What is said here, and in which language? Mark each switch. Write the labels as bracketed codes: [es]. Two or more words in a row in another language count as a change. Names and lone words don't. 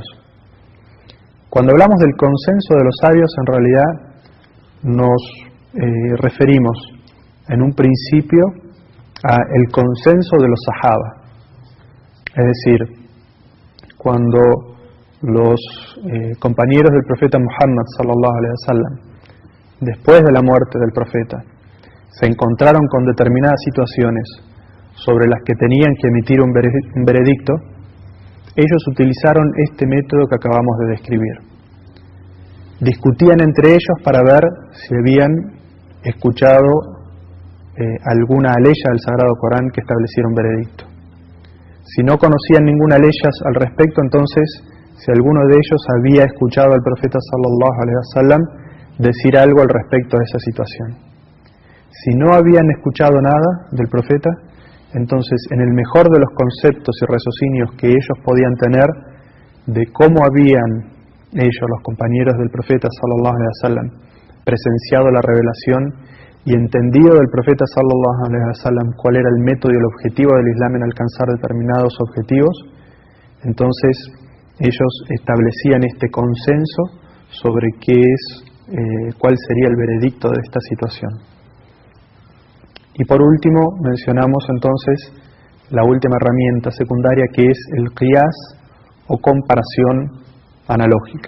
[es] Cuando hablamos del consenso de los sabios, en realidad nos referimos en un principio a el consenso de los sahaba. Es decir, cuando los compañeros del profeta Muhammad [ar] صلى الله عليه وسلم, [es] después de la muerte del profeta, se encontraron con determinadas situaciones sobre las que tenían que emitir un veredicto, ellos utilizaron este método que acabamos de describir. Discutían entre ellos para ver si habían escuchado alguna aleya del Sagrado Corán que estableciera un veredicto. Si no conocían ninguna ley al respecto, entonces, si alguno de ellos había escuchado al profeta [ar] صلى الله عليه وسلم [es] decir algo al respecto de esa situación. Si no habían escuchado nada del profeta, entonces, en el mejor de los conceptos y raciocinios que ellos podían tener de cómo habían ellos, los compañeros del profeta [ar] صلى الله عليه وسلم, [es] presenciado la revelación y entendido del profeta [ar] صلى الله عليه وسلم [es] cuál era el método y el objetivo del Islam en alcanzar determinados objetivos, entonces ellos establecían este consenso sobre cuál sería el veredicto de esta situación. Y por último mencionamos entonces la última herramienta secundaria, que es el qiyas o comparación analógica.